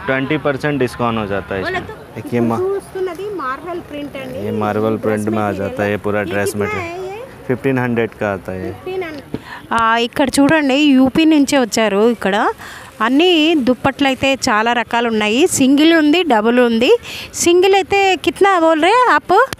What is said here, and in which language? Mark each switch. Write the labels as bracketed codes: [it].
[hi] 20% discount हो जाता है इसमें. देखिए [te] చూస్తున్నది మార్బల్ ప్రింట్ అండి. [hi] ये मार्बल प्रिंट में आ जाता है. ये पूरा ड्रेस मटेरियल 1500 का आता है. [te] ఇక్కడ చూడండి యూపీ నుంచే వచ్చారు. ఇక్కడ అన్నీ దుప్పట్లు అయితే చాలా రకాలు ఉన్నాయి. సింగిల్ ఉంది, డబుల్ ఉంది. సింగిల్ అయితే [hi] కిतना बोल रहे हैं आप?